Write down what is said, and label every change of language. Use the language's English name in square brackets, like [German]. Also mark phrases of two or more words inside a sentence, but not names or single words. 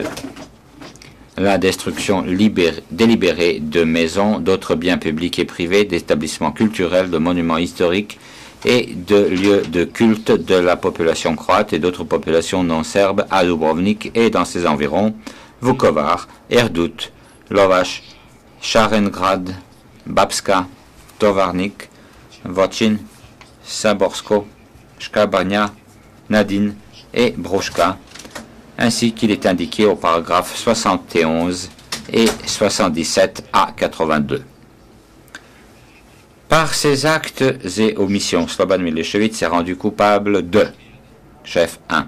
[French] La destruction délibérée de maisons, d'autres biens publics et privés, d'établissements culturels, de monuments historiques et de lieux de culte de la population croate et d'autres populations non serbes à Dubrovnik et dans ses environs, Vukovar, Erdut, Lovac, Šarengrad, Bapska, Tovarnik, Voćin, Saborsko, Škabrnja, Nadin, et Bruška, ainsi qu'il est indiqué au paragraphe 71 et 77 à 82. Par ces actes et omissions, Slobodan Milošević s'est rendu coupable de chef 1.